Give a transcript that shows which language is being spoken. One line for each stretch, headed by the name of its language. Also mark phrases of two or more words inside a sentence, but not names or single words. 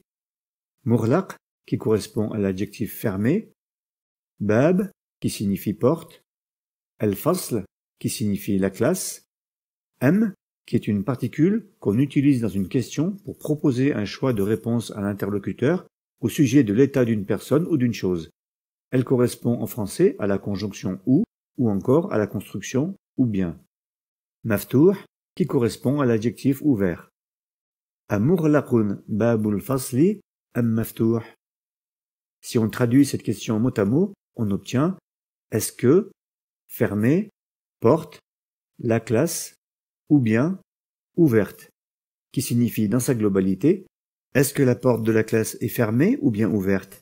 French: Mughlaq, qui correspond à l'adjectif fermé, bab, qui signifie porte, al-fasl, qui signifie la classe, am, qui est une particule qu'on utilise dans une question pour proposer un choix de réponse à l'interlocuteur au sujet de l'état d'une personne ou d'une chose. Elle correspond en français à la conjonction ou encore à la construction ou bien. Maftuh, qui correspond à l'adjectif ouvert.
Arabic: أمغلقٌ بابُ الفصلِ أم مفتوح?
French: Si on traduit cette question mot à mot, on obtient est-ce que, fermé, porte, la classe, ou bien ouverte, qui signifie dans sa globalité est-ce que la porte de la classe est fermée ou bien ouverte?